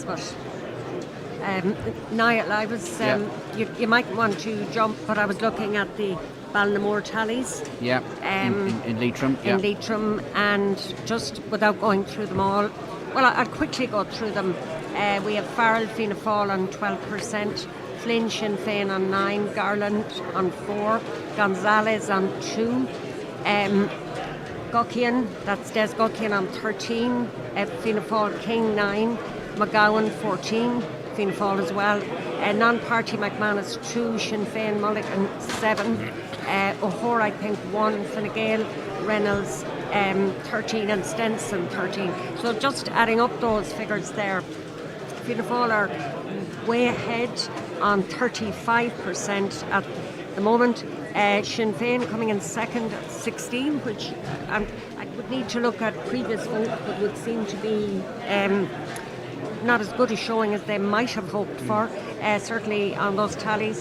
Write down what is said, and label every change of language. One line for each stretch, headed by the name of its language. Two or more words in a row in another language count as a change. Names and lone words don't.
English: But Niall, I was you might want to jump, but I was looking at the Ballinamore tallies. Yeah, in Leitrim. Yeah. In Leitrim, and just without going through them all, well, I'll quickly go through them. We have Farrell, Fianna Fáil on 12%, Flynn, Sinn Féin on 9%, Garland on 4%, Gonzalez on 2%, Guckian, that's Des Guckian on 13%, Fianna Fáil King 9%, McGowan 14%, Fianna Fáil as well, non-party McManus 2%, Sinn Féin Mulligan 7%, O'Hore I think 1%, Fine Gael, Reynolds 13% and Stenson 13%. So just adding up those figures there, Fianna Fáil are way ahead on 35% at the moment. Sinn Féin coming in second at 16%, which I would need to look at previous vote, but would seem to be not as good a showing as they might have hoped for, certainly on those tallies.